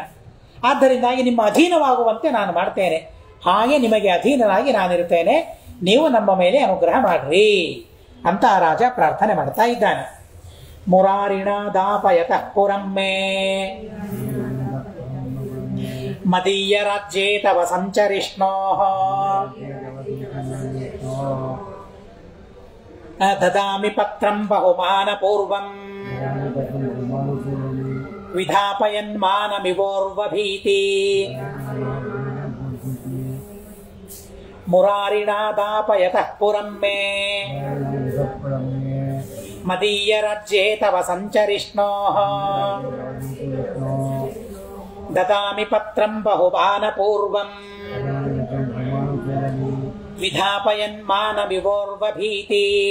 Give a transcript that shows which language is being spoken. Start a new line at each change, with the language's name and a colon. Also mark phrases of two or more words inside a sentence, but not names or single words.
Kannada: ಆದ್ದರಿಂದಾಗಿ ನಿಮ್ಮ ಅಧೀನವಾಗುವಂತೆ ನಾನು ಮಾಡ್ತೇನೆ. ಹಾಗೆ ನಿಮಗೆ ಅಧೀನನಾಗಿ ನಾನಿರ್ತೇನೆ, ನೀವು ನಮ್ಮ ಮೇಲೆ ಅನುಗ್ರಹ ಮಾಡ್ರಿ ಅಂತ ಆ ರಾಜ ಪ್ರಾರ್ಥನೆ ಮಾಡ್ತಾ ಇದ್ದಾನೆ.
Sanskrit: ಮುರಾರಿಣ ದಾಪಯತಃ ಪುರಂ ಮೇ ಮದೀಯ ರಾಜ್ಯೇ ತವ ಸಂಚರಿಷ್ಣೋ ದದಾಮಿ ಪತ್ರಂ ಬಹುಮಾನ ಪೂರ್ವಂ ವಿಧಾಪಯನ್ ಮಾನಮಿವೋರ್ವಭೀತಿ. ಮುರಾರಿಣ ದಾಪಯತಃ ಪುರಂ ಮೇ ಮದೀಯ ರಾಜ್ಯೇ ತವ ಸಂಚರಿಷ್ಣೋ ದದಾಮಿ ಪತ್ರಂ ಬಹುಮಾನ ಪೂರ್ವಂ ವಿಧಾಪಯನ್ ಮಾನಮಿವೋರ್ವಭೀತಿ.